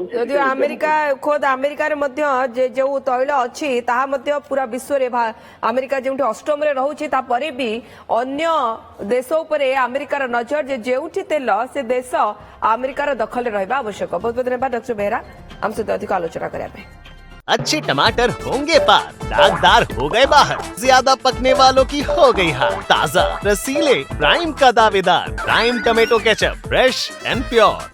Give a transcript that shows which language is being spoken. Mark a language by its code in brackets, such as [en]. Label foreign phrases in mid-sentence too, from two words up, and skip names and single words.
[or] ଯଦିଓ ଆମେରିକା ଖୋଦ ଆମେରିକାରେ ମଧ୍ୟ ଯୋଉ ତୈଳ ଅଛି ତାହା ମଧ୍ୟ ପୁରା ବିଶ୍ୱରେ ଆମେରିକା ଯେଉଁଠି ଅଷ୍ଟମରେ ରହୁଛି, ତାପରେ ବି ଅନ୍ୟ ଦେଶ ଉପରେ ଆମେରିକାର ନଜର ଯେ ଯେଉଁଠି ତେଲ, ସେ ଦେଶ ଆମେରିକାର ଦଖଲରେ ରହିବା ଆବଶ୍ୟକ। ବହୁତ ବହୁତ ଧନ୍ୟବାଦ ଡକ୍ଟର ବେହେରା ଆମ ସହିତ ଅଧିକ ଆଲୋଚନା କରିବା ପାଇଁ। [hi] अच्छे टमाटर होंगे पार, दागदार हो गए बाहर, ज्यादा पकने वालों की हो गई हार। ताजा रसीले प्राइम का दावेदार प्राइम टमेटो केचप, [en] fresh and pure.